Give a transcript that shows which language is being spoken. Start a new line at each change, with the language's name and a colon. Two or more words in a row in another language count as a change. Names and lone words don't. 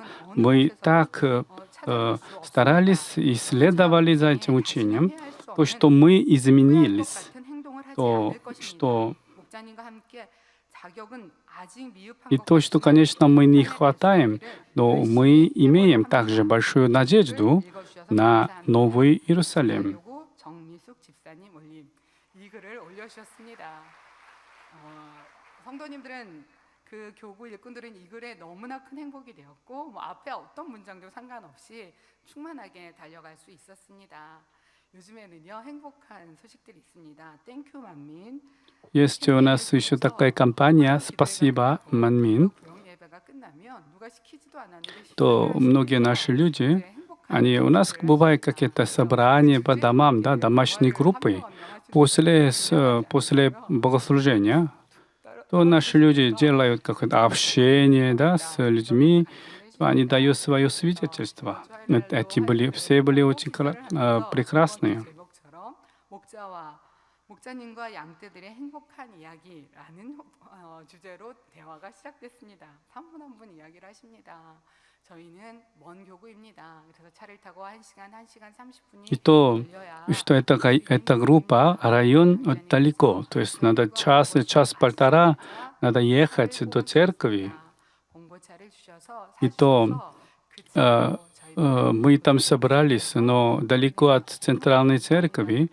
Russian: Мы так старались и следовали за этим учением, то, что мы изменились, и то, что, конечно, мы не хватаем, но мы имеем также большую надежду на Новый Иерусалим.
Korean: 그 교구 일꾼들은 이 글에 너무나 큰 행복이 되었고 앞에 어떤 문장도 상관없이 충만하게 달려갈 수 있었습니다. 요즘에는요 행복한 소식들이 있습니다. 땡큐 만민.
Russian: Есть у нас еще такая компания «Спасибо, Манмин», то многие наши люди, они у нас бывают какие-то собрания по домам, да, домашние группы, после богослужения, то наши люди делают какое-то общение, да, с людьми, они дают свое свидетельство. Все были очень прекрасные.
Korean: 목자님과 양떼들의 행복한 이야기라는 주제로 대화가 시작됐습니다. 한 분 한 분 이야기를 하십니다. 저희는 먼 교구입니다. 그래서 차를 타고 1시간 30분이
Russian: И то, что эта группа, район далеко, то есть надо час-полтора надо ехать до церкви. И то мы там собрались, но далеко от центральной церкви.